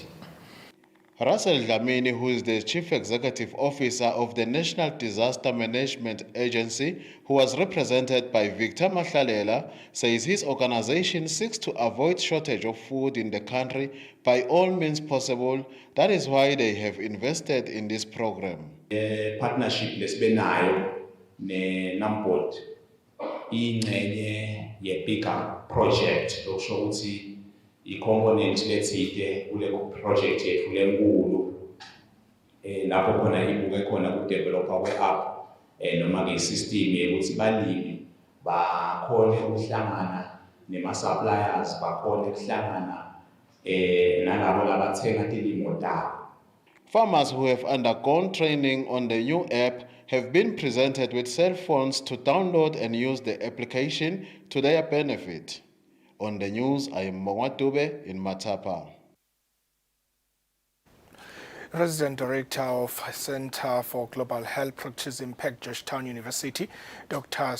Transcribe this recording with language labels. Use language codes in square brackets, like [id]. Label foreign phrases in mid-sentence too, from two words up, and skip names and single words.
[en] Russell Dlamini, who is the Chief Executive Officer of the National Disaster Management Agency, who was represented by Victor Mahlalela, says his organization seeks to avoid shortage of food in the country by all means possible. That is why they have invested in this program. [ss] Partnership lesbenayo ne-NAMBOD ingxenye ye- [en] bigger project [ss] lokusho ukuthi i-component lethile kule project yethu lenkulu lapho khona ibuke khona ku-developer kwe-app noma-ke i-system yokuthi balimi bakhone ukuhlangana nema-suppliers, bakhone ukuhlangana nalabo labathenga tilimo tabo. [en] Farmers who have undergone training on the new app have been presented with cell phones to download and use the application to their benefit. On the news, I am Mongwatube in Matapa. Resident Director of Center for Global Health Practice Impact, Georgetown University, Dr.